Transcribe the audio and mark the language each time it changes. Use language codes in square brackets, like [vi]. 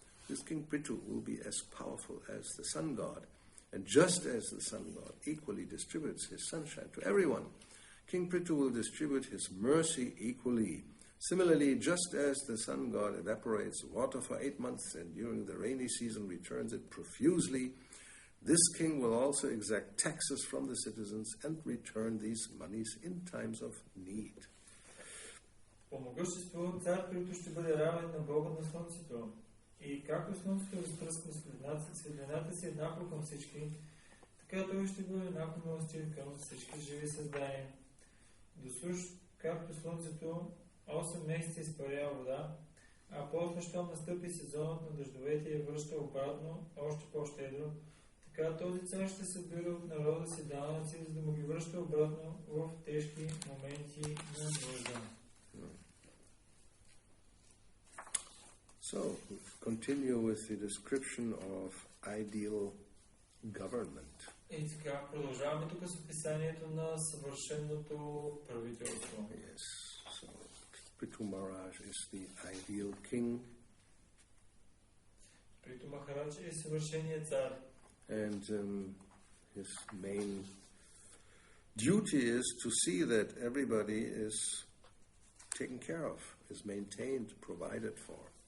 [en] This King Prithu will be as powerful as the sun god, and just as the sun god equally distributes his sunshine to everyone, King Prithu will distribute his mercy equally. Similarly, just as the sun god evaporates water for 8 months and during the rainy season returns it profusely, this king will also exact taxes from the citizens and return these monies in times of need. [bg] По могъщество цар Приту ще бъде равен на Бога на Слънцето. И както Слънцето разпръсква светлината си еднакво към всички, така той ще бъде еднакво милостив към всички живи създания. Досуж, както Слънцето 8 месеца изпарява вода, а после, щом настъпи сезонът на дъждовете и връща обратно още по-щедро, така този цар ще събира от народа си данъци, за да му ги връща обратно в тежки моменти на нужда. [en] So, continue with the description of ideal government. [bg] И така, продължаваме тук с описанието на съвършеното правителство. [en] Yes, so Prithu Maharaj is the ideal king. [bg] Приту Махарадж е съвършеният цар. [en] And his main duty is to see that everybody is taken care of, is maintained, provided for.